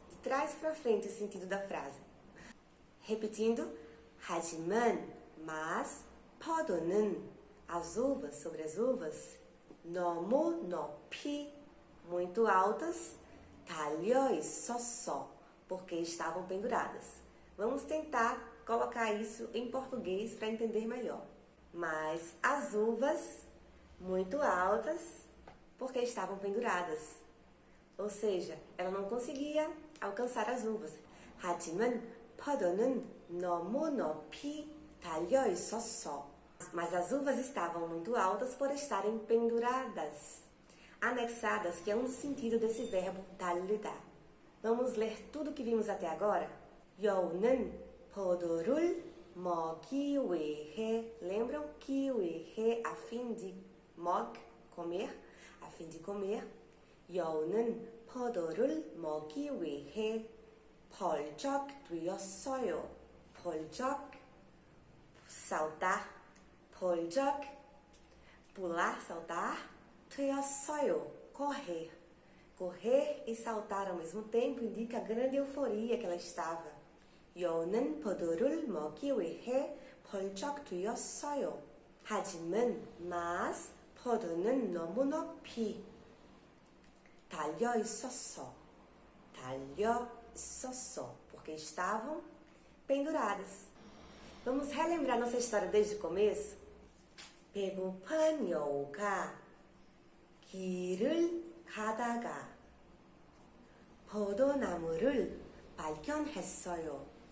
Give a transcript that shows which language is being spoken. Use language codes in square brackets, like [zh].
[pt] De trás para frente o sentido da frase. Repetindo, 하지만, mas, 포도는, as uvas, sobre as uvas, [ko] 너무 높이, [pt] muito altas, [ko] 달려 있었어, [pt] porque estavam penduradas. Vamos tentar colocar isso em português para entender melhor. Mas as uvas, muito altas, porque estavam penduradas. Ou seja, ela não conseguia alcançar as uvas. [ko] 하지만 포도는 너무 높이 달려 있었어. [pt] Mas as uvas estavam muito altas por estarem penduradas. Anexadas, que é um sentido desse verbo 달리다. Vamos ler tudo o que vimos até agora? [ko] 여우는 포도를 먹기 위해, lembram? [pt] que 위해, a fim de comer, a fim de comer. [ko] 여우는 포도를 먹기 위해 벌쩍 뛰었어요. [pt] 벌쩍, saltar, 벌쩍, pular, saltar, 뛰었어요, correr. Correr e saltar ao mesmo tempo indica a grande euforia que ela estava. [ko] 여우는 포도를 먹기 위해 벌쩍 뛰었어요. 하지만, mas, 포도는 너무 높이 달려 있었어. 달려 있었어, [pt] porque estavam penduradas. Vamos relembrar nossa história desde o começo? [ko] 배고픈 여우가 길을 가다가 포도나무를 발견했어요.